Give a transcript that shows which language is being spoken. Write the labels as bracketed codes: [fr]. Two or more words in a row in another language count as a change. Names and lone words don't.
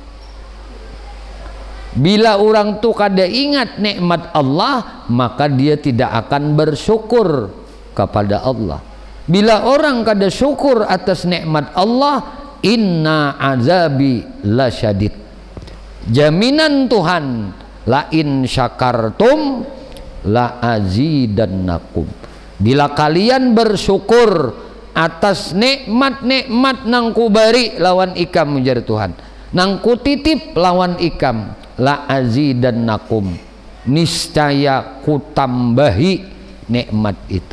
[id] Bila orang tuh kada ingat nikmat Allah, maka dia tidak akan bersyukur kepada Allah. Bila orang kada syukur atas nikmat Allah, [ar] إن عذابي لشديد. [id] Jaminan Tuhan, [ar] لئن شكرتم لأزيدنكم. [bjn] Bila kalian bersyukur atas nikmat-nikmat nang kubari lawan ikam, ujar Tuhan, nang kutitip lawan ikam, [ar] لأزيدنكم, [bjn] niscaya kutambahi nikmat itu.